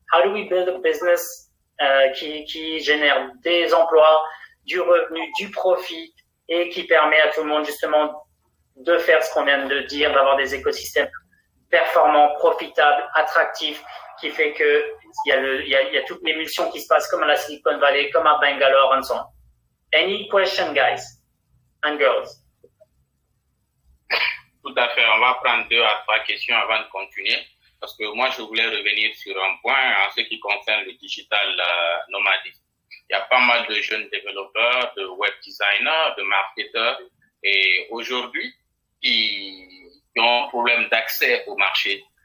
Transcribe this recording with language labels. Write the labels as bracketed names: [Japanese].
[English] How do we build a business [French] qui génère des emplois, du revenu, du profit et qui permet à tout le monde justement de faire ce qu'on vient de dire, d'avoir des écosystèmes performants, profitables, attractifs, qui fait que il y a toute l'émulsion qui se passe comme à la Silicon Valley, comme à Bangalore, [English] and so on. Any question, guys and girls? [French] Tout à fait. On va prendre 2 à 3 questions avant de continuer. Parce que moi, je voulais revenir sur un point en ce qui concerne le digital nomadisme. Il y a pas mal de jeunes développeurs, de web designers, de marketeurs, et aujourd'hui, qui ont un problème d'accès au marché.